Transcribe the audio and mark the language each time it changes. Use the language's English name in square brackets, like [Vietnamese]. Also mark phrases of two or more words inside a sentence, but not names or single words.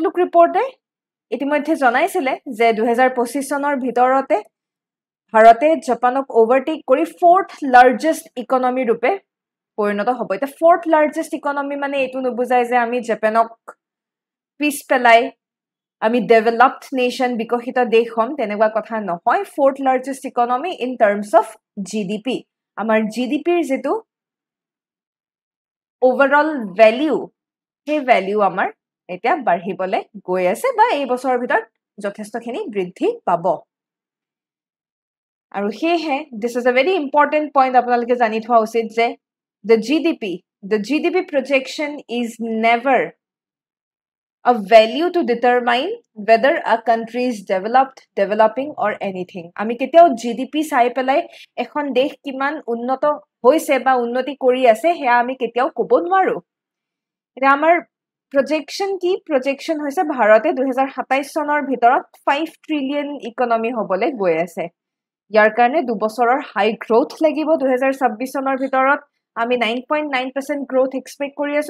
[Assamese] আউটলুক ৰিপৰ্টে ইতিমধ্যে জনাইছিলে যে 2025 চনৰ ভিতৰতে ভাৰতে জাপানক ওভাৰটেক কৰি [English] 4th largest economy [Assamese] ৰূপে পৰিণত হ'ব এটা [English] 4th largest economy [Assamese] মানে এটো নবুজাই যে আমি জাপানক পিছ পেলাই আমি [English] developed nation [Assamese] বিকশিত দেশ হম তেনেকুৱা কথা নহয় [English] 4th largest economy in terms of GDP [Assamese] আমাৰ জিডিপিৰ যেটো [English] overall value [Assamese] সেই ভ্যালু আমাৰ এটা বাঢ়িবলে গৈ আছে বা এই বছৰৰ ভিতৰত যথেষ্টখিনি বৃদ্ধি পাব আৰু হেহে [English] this is a very important point [Assamese] আপোনালোকে জানি থোৱা উচিত যে [English] the GDP projection is never a value to determine whether a country is developed, developing or anything. [Assamese] আমি কেতিয়াও GDP চাই পেলাই এখন দেশ কিমান উন্নত হৈছে বা উন্নতি কৰি আছে হেয়া আমি কেতিয়াও ক'ব নোৱাৰো এটা আমাৰ projection কি projection হৈছে ভাৰতে 2027 চনৰ ভিতৰত [English] 5 trillion economy [Assamese] হ'বলে গৈ আছে ইয়াৰ কাৰণে 2 বছৰৰ [English] high growth [Assamese] লাগিব 2026 চনৰ ভিতৰত আমি 9.9% [English] growth expect [Assamese] কৰি আছো